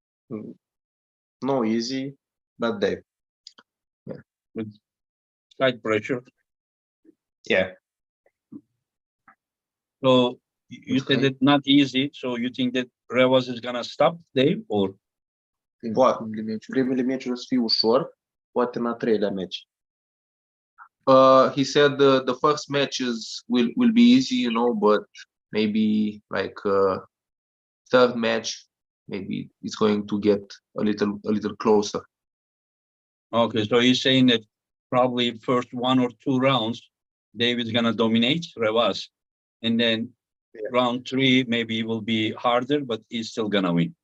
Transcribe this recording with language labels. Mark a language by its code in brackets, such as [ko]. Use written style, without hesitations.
[en] No easy, but Dave. Yeah. With side pressure. Yeah. So you said that not easy. So you think that Revaz is gonna stop Dave or? [ro] Primele meciuri o să fie ușor, poate în a 3-lea meci. [en] He said the first matches will be easy, you know, but maybe like third match, maybe it's going to get a little closer. Okay, so he's saying that probably first 1 or 2 rounds, David's gonna dominate Revaz, and then round 3 maybe it will be harder, but he's still gonna win.